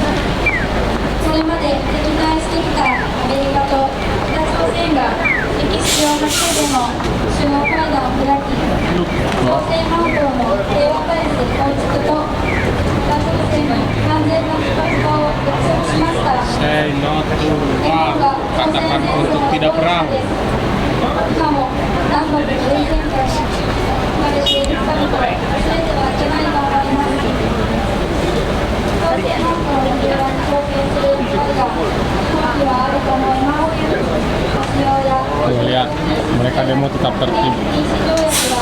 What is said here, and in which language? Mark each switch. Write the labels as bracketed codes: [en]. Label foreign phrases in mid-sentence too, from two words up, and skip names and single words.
[ja] これまで敵対してきたアメリカと北朝鮮が歴史上初めての首脳会談を開き、朝鮮半島の平和体制構築と北朝鮮の完全な非核化を約束しました。 [en] Say not to war. [id] Katakan untuk tidak perang. [ja] 今も南北冷戦下に生まれている人々を忘れてはいけないと思います。朝鮮半島の平和に貢献する役割が今期はあると思います。使用や [id] Tuh lihat, mereka demo tetap tertib. [ja] 禁止条約が